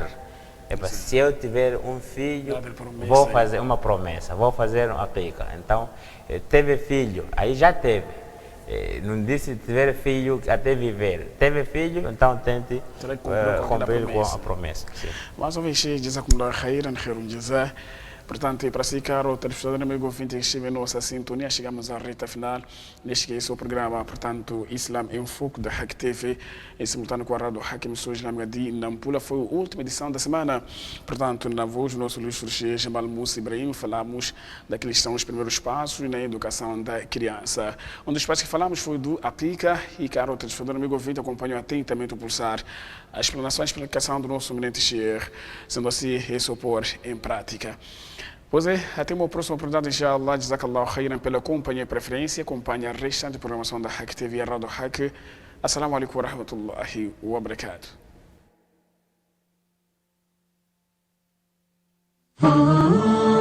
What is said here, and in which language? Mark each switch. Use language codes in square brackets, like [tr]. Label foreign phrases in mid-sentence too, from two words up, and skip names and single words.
[pt] Se eu tiver um filho, vou fazer uma promessa, vou fazer uma aqiqa. Então, teve filho, aí já teve. Não disse tiver filho até viver. Teve filho, então tente cumprir com a promessa. Mais uma vez, [ar] جزاكم الله خيرا، خير الجزاء. [pt] Portanto, para si, caro telespectador amigo ouvinte que estive em nossa sintonia, chegamos à reta final neste que é o programa, portanto, Islam em Foco da Hack TV, em simultâneo com a Rádio Hack Emissão Islâmica de Nampula. Foi a última edição da semana. Portanto, na voz do nosso ilustre Sheikh Jamal Musa Ibrahim, falamos daqueles que são os primeiros passos na educação da criança. Um dos passos que falamos foi do aplica e, caro telespectador amigo ouvinte, acompanhou atentamente o pulsar a explanação e a explicação do nosso eminente Sheikh, sendo assim, esse pôr em prática. Pois é, até uma próxima oportunidade, inshallah. [ar] جزاك الله خيرا [pt] pela companhia e preferência. Acompanhe a restante programação da Hack TV e a Rádio Hack. [ar] السلام عليكم ورحمة الله وبركاته.